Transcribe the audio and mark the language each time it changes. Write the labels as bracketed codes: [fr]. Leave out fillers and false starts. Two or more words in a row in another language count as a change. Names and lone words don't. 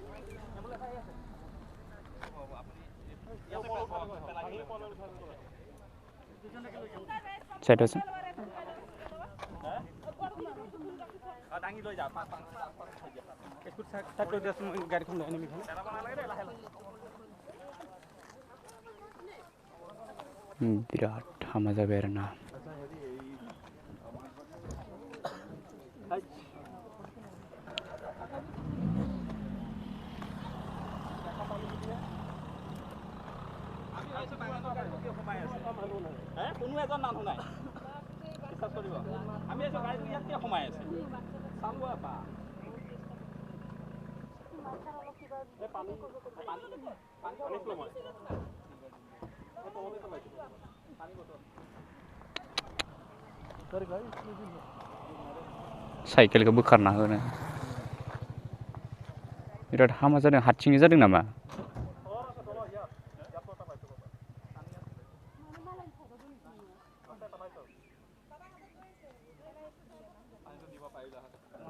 [brx] साइडआवसो बिराद हामा जाबाय आरोना [as] কোনো এজন মানুহ নাই বিশ্বাস কৰিব আমি এইটো গাড়ীটো ইয়াত কিয় সোমাই আছে চাব এপা [brx] साइकेलखौ बोखारना होनो बिराद हामा जादों हारसिङै जादों नामा [as] দিব পাৰিলা